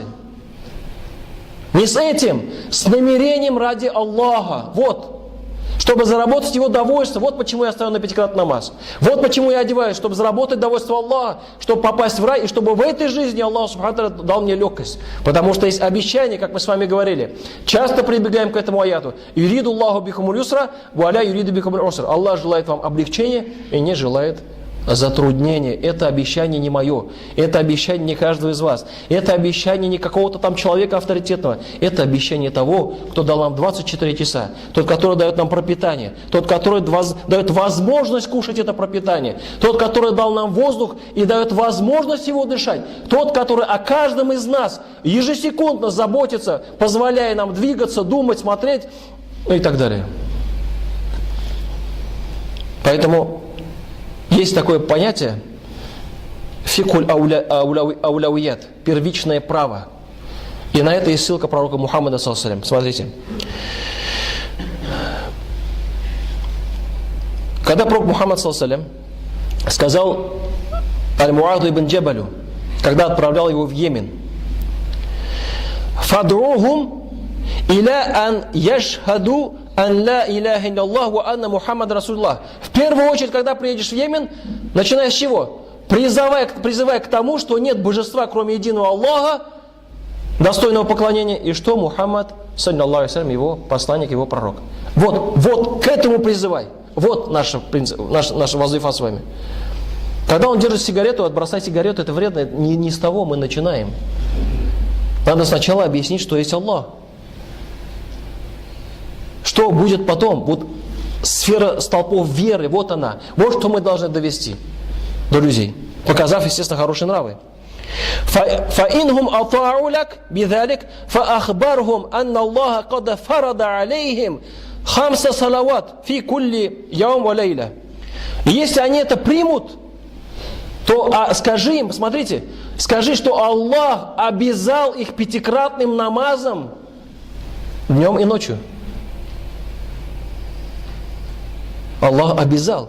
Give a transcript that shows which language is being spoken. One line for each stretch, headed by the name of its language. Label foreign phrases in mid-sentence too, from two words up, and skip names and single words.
Russian: Не с этим, с намерением ради Аллаха, вот. Чтобы заработать его довольство. Вот почему я ставлю на 5-кратный намаз. Вот почему я одеваюсь, чтобы заработать довольство Аллаха, чтобы попасть в рай, и чтобы в этой жизни Аллах Субхану дал мне легкость. Потому что есть обещание, как мы с вами говорили. Часто прибегаем к этому аяту.
Arabic: يريد الله بكم اليسر، ولا يريد بكم العسر.
Russian: Аллах желает вам облегчения и не желает затруднения. Это обещание не мое. Это обещание не каждого из вас. Это обещание не какого-то там человека авторитетного. Это обещание того, кто дал нам 24 часа. Тот, который дает нам пропитание. Тот, который дает возможность кушать это пропитание. Тот, который дал нам воздух и дает возможность его дышать. Тот, который о каждом из нас ежесекундно заботится, позволяя нам двигаться, думать, смотреть, ну и так далее. Поэтому есть такое понятие
Arabic: فقه الأولويات,
Russian: первичное право. И на это есть ссылка пророка Мухаммада,
Arabic: صلى الله عليه وسلم.
Russian: Смотрите. Когда пророк Мухаммад,
Arabic: صلى الله عليه وسلم,
Russian: сказал Аль-Муаду ибн Джабалю, когда отправлял его в Йемен:
Arabic: «فادعهم إلى أن يشهدوا أن لا إله إلا الله وأن محمد رسول الله».
Russian: В первую очередь, когда приедешь в Йемен, начиная с чего? Призывая к тому, что нет божества, кроме единого Аллаха, достойного поклонения, и что Мухаммад,
Arabic: صلى الله عليه وسلم,
Russian: его посланник, его пророк. Вот к этому призывай. Вот наша вазифа с вами. Когда он держит сигарету, отбросать сигарету, это вредно, не с того мы начинаем. Надо сначала объяснить, что есть Аллах. Что будет потом? Вот сфера столпов веры, вот она. Вот что мы должны довести до людей, показав, естественно, хорошие нравы.
Arabic: فَإِنْهُمْ أَطَاعُوا لَكَ بِذَلِكَ فَأَخْبَرْهُمْ أَنَّ اللَّهَ قَدْ فَرَضَ عَلَيْهِمْ 5 صَلَوَاتٍ فِي كُلِّ يَوْمٍ وَلَيْلَةٍ.
Russian: Если они это примут, то скажи им, посмотрите, скажи, что Аллах обязал их 5-кратным намазом днем и ночью. Аллах обязал.